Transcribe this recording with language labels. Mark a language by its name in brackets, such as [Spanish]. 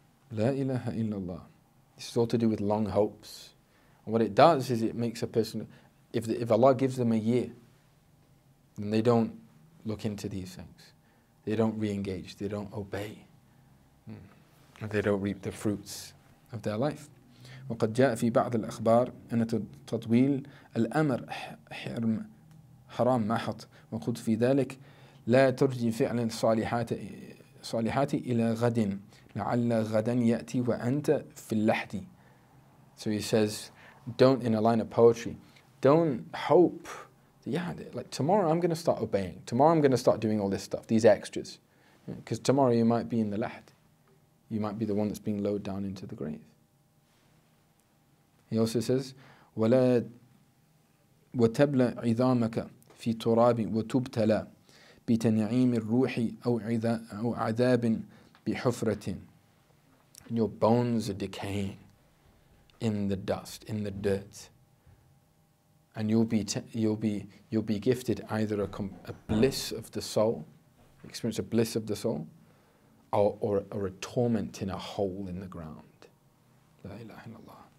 [Arabic] La ilaha illallah. [English] This is all to do with long hopes. And what it does is it makes a person, if Allah gives them a year, then they don't look into these things. They don't re-engage. They don't obey. And they don't reap the fruits of their life. [Arabic] وقد جاء في بعض الأخبار أن تطويل الأمر حرام محض وقلت في ذلك لا ترجي فعلا صالحات إلى غد لعل غدا يأتي وأنت في اللحد. [English] So he says, don't, in a line of poetry, don't hope that, yeah, like tomorrow I'm going to start obeying. Tomorrow I'm going to start doing all this stuff, these extras. Because tomorrow you might be in the lahd. You might be the one that's being lowered down into the grave. He also says, [Arabic] وَلا وَتَبْلَ عِظَامَكَ فِي تُرَابٍ وَتُبْتَلَى بِتَنْعِيمِ الرُّوحِ أو عَذَابٍ بِحُفْرَةٍ. [English] Your bones are decaying in the dust, in the dirt. And you'll be gifted either a bliss of the soul, experience a bliss of the soul, or a torment in a hole in the ground. [Arabic] La ilaha illallah.